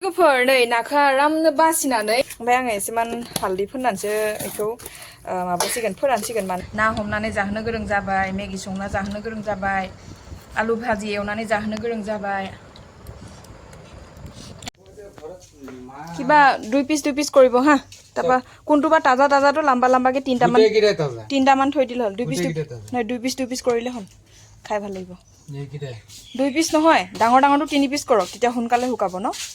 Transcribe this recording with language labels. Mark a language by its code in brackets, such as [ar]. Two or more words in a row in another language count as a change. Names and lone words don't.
[brx] लोगोफोर नै नाखौ आरामनो बासिनानै ओमफ्राय आङो एसेमान हालदै फोननानैसो बेखौ माबासिगोन फोरानसिगोन माने ना हमनानै जाहोनो गोरों जाबाय मेगि संना जाहोनो गोरों जाबाय आलु भाजि एवनानै जाहोनो गोरों जाबाय [as] কিবা দুই পিস কৰিব হা তাপা কোনটোবা তাজা তাজাটো লম্বা লম্বাকে তিনটামান থৈ দিল হ'ল দুই পিস কৰিলে হ'ল খাই ভাল লাগিব দুই পিস নহয় ডাঙৰ ডাঙৰটো 3 পিস কৰক তেতিয়া সোনকালে শুকাব ন